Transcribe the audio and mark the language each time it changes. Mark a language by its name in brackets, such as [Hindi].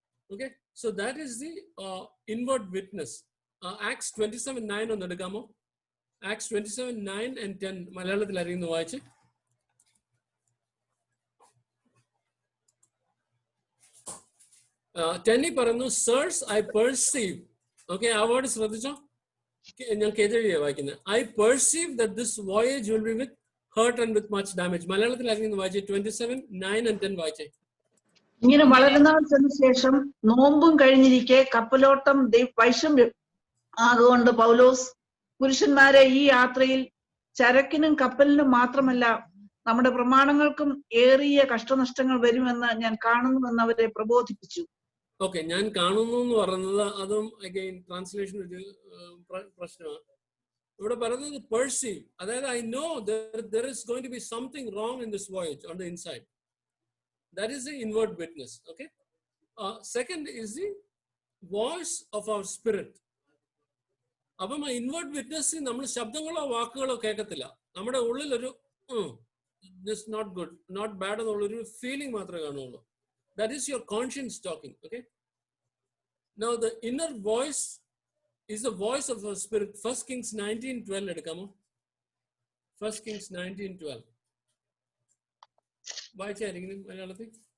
[English] Okay, so that is the inward witness. Acts 27:9 [Malayalam] ഒന്ന് എടുക്കാമോ? Acts 27:9 and 10 മലയാളത്തിൽ അറിയുന്നു വായിച്ച്. ടെന്നി പറയുന്നു, സിrs [English] I perceive. [Malayalam] ഓക്കെ, ആ വേർഡ് ശ്രദ്ധിച്ചോ? ഞാൻ കേജവിയാ വായിക്കുന്നത്. [English] I perceive that this voyage will be with hurt and with much damage. [Malayalam] മലയാളത്തിൽ അറിയുന്നു വായിച്ചേ. 27:9 and 10 വായിച്ചേ. ഇങ്ങനെ വളരെ നാൾ ചെന്ന ശേഷം നോമ്പും കഴിഞ്ഞിരിക്കെ കപ്പലോട്ടം വൈഷമ്യം ആകൊണ്ട് പൗലോസ്, പുരുഷന്മാരെ, ഈ യാത്രയിൽ ചരക്കിനും കപ്പലിനും മാത്രമല്ല നമ്മുടെ പ്രമാണങ്ങൾക്കും ഏറിയ കഷ്ടനഷ്ടങ്ങൾ വരുമെന്ന് ഞാൻ കാണുന്നുവെന്ന് അവരെ പ്രബോധിപ്പിച്ചു. ഓക്കെ, ഞാൻ കാണുന്നു എന്ന് പറയുന്നത് അതും അഗൈൻ ട്രാൻസ്ലേഷൻ ഒരു പ്രശ്നമാണ്. ഇവിടെ പറയുന്നത് പെർസീവ്, അതായത് [English] I know there is going to be something wrong in this voyage on the inside. That is the inward witness. Okay. Second is the voice of our spirit. [Malayalam] അപ്പം ആ inward witness നമ്മൾ ശബ്ദങ്ങളോ വാക്കുകളോ കേൾക്കത്തില്ല. നമ്മുടെ ഉള്ളിലൊരു [English] this not good, not bad [Malayalam] എന്നുള്ളൊരു feeling മാത്രമേ കാണുള്ളൂ. [English] That is your conscience talking. Okay. Now the inner voice is the voice of our spirit. [Malayalam] 1 Kings 19:12 എടുക്കാമോ? 1 Kings 19:12 വായിച്ചായിരിക്കും മലയാളത്തിൽ.